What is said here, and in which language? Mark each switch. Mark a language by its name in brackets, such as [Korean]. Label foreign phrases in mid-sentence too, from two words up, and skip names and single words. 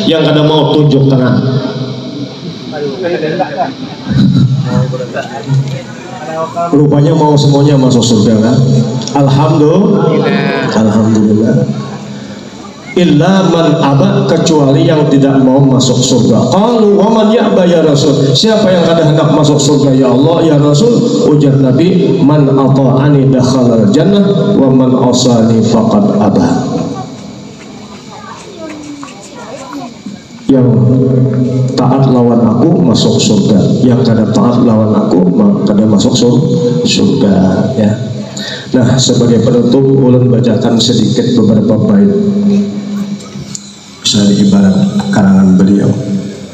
[Banjar] Yang kada mau tunjuk tangan. Rupanya mau semuanya masuk surga kan? [Arabic] Alhamdulillah. Illa man aba, [Indonesian] kecuali yang tidak mau masuk surga. [Arabic] Qalu wa man ya'ba ya Rasul, [Banjar] siapa yang kada hendak masuk surga ya Allah ya Rasul? Ujar Nabi, [Arabic] man ata'ani dakhala jannah wa man asani faqad aba. [Banjar] Yang taat lawan aku masuk surga, yang kada taat lawan aku kada masuk surga ya. Nah, sebagai penutup ulun bacakan sedikit beberapa bait, misalnya ibarat karangan beliau.